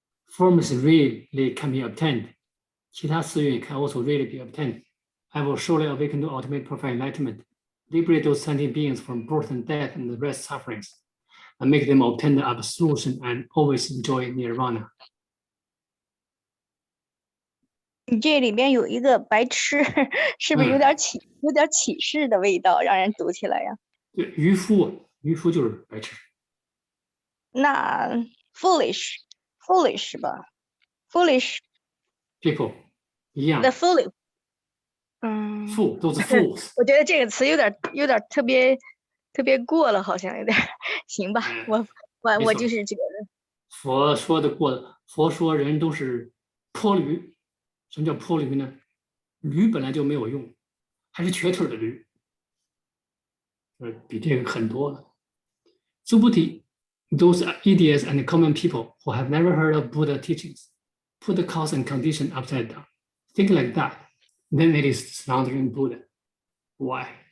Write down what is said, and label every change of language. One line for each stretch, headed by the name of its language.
English: Forms really can be obtained. 其他私欲 can also really be obtained. I will surely awaken to ultimate perfect enlightenment, liberate those sentient beings from birth and death and the rest sufferings, and make them obtain the absolution and always enjoy nirvana.
Chinese: 你这里边有一个白痴，是不是有点启示的味道，让人读起来呀？渔夫就是白痴。那
English: foolish 吧 ，foolish
Chinese: people 一样。
English: The foolish，
Chinese: fool 都是 fools。我觉得这个词有点特别过了，好像有点。行吧，我就是觉得。佛说人都是坡驴。什么叫坡驴呢？驴本来就没有用，还是瘸腿的驴。比这个很多了。
English: Subhuti, those idiots and common people who have never heard of Buddha teachings put the cause and condition upside down. Think like that, then it is slandering Buddha. Why?